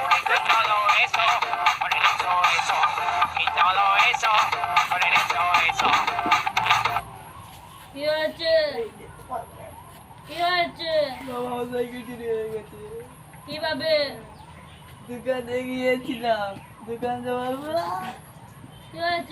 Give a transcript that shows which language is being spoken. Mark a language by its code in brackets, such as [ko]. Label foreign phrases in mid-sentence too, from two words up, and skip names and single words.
[es] todo eso, por eso, y todo eso, por eso. [bn] কি হয়েছে? কি হয়েছে? বাবা সাইকেল চুরি হয়ে গেছে। কিভাবে? দোকানে গিয়েছিলাম, দোকান যাওয়ার পর কি হয়েছে?